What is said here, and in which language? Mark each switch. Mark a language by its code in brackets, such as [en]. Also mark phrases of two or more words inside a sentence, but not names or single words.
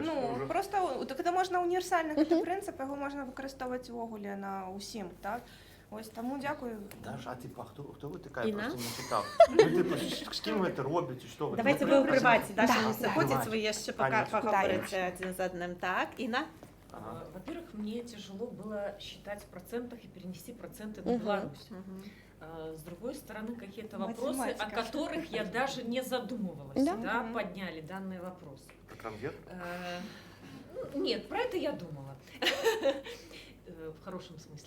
[uk] Ну, просто це можна універсальний принцип, його можна використовувати вогулі на усім, так? Ось тому дякую. Даша, а типу, хто ви така? Я Інна? просто не читав. Ви, типу, з ким ви це робите, що ви? Давайте ви у приваті, Даша не заходить, ви ще Аня, поговорите один з одним. Так, Інна? Ага. [ru] Во-первых, мне тяжело было считать в процентах и перенести проценты на Мгм. Беларусь. Мгм. С другой стороны, какие-то вопросы, о Математика. которых я даже не задумывалась, Да. да, Мгм. подняли данный вопрос. Конвет? Нет, про это я думала. В хорошем смысле.